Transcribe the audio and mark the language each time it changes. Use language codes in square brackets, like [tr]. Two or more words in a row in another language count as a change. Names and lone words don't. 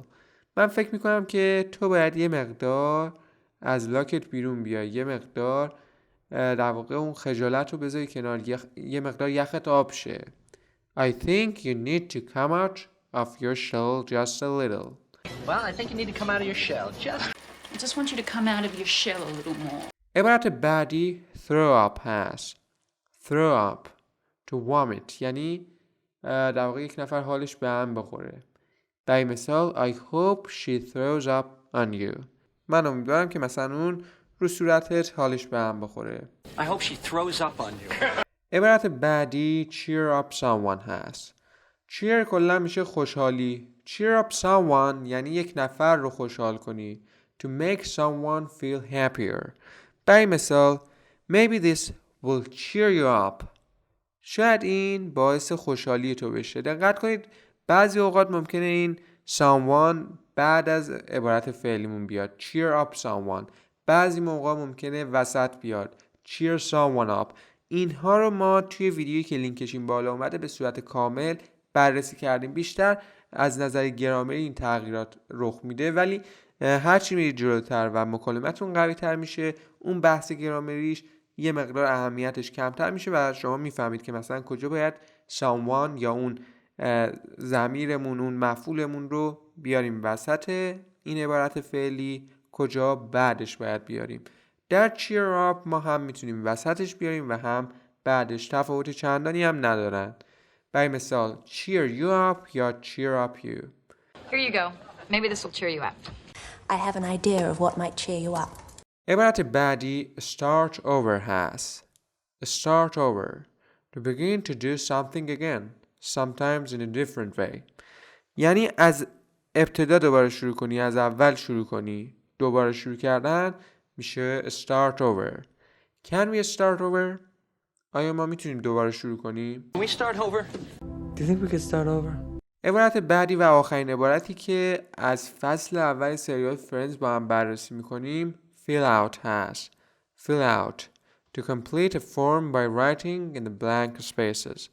[fa] من فکر میکنم که تو باید یه مقدار از لاکت بیرون بیای، یه مقدار در واقع اون خجالت رو بذاری کنار، یه مقدار یخت آب شه. [en] I think you need to come out of your shell just a little. Well, I think you need to come out of your shell. I just want you to come out of your shell a little more. [fa] عبارت بعدی [en] throw up [fa] هست. [en] throw up to vomit [fa] یعنی در واقع یک نفر حالش به هم بخوره. برای مثال [en] I hope she throws up on you. [fa] من امیدوارم که مثلا اون رو صورتت حالش به هم بخوره. [en] I hope she throws up on you. [fa] عبارت بعدی [en] cheer up someone [fa] هست. cheer کلا میشه خوشحالی. [en] cheer up someone [fa] یعنی یک نفر رو خوشحال کنی. [en] to make someone feel happier. [fa] برای مثال [en] maybe this will cheer you up. [fa] شاید این باعث خوشحالی تو بشه. دقت کنید بعضی اوقات ممکنه این someone بعد از عبارت فعلیمون بیاد. [en] cheer up someone. [fa] بعضی موقع ممکنه وسط بیاد. [en] cheer someone up. [fa] اینها رو ما توی ویدیویی که لینکش این بالا اومده به صورت کامل بررسی کردیم. بیشتر از نظر گرامری این تغییرات رخ میده، ولی هرچی میرید جلوتر و مکالمتون قوی تر میشه اون بحث گرامریش یه مقدار اهمیتش کمتر میشه و شما میفهمید که مثلا کجا باید someone یا اون ضمیرمون اون مفعولمون رو بیاریم وسط این عبارت فعلی، کجا بعدش باید بیاریم. در cheer up ما هم میتونیم وسطش بیاریم و هم بعدش. تفاوت چندانی هم ندارن. برای مثال [en] cheer you up [fa] یا [en] cheer up you. Here you go. Maybe this will cheer you up. I have an idea of what might cheer you up. [fa] عبارت بعدی [en] start over [fa] هست. [en] start over to begin to do something again, sometimes in a different way. [fa] یعنی از ابتدا دوباره شروع کنی، از اول شروع کنی. دوباره شروع کردن میشه [en] start over. Can we start over? [fa] آیا ما میتونیم دوباره شروع کنیم؟ [en] Can we start over? Do you think we could start over? [fa] عبارت بعدی و آخرین عبارتی که از فصل اول سریال فرندز با هم بررسی میکنیم [en] fill out [fa] هست. [en] fill out to complete a form by writing in the blank spaces.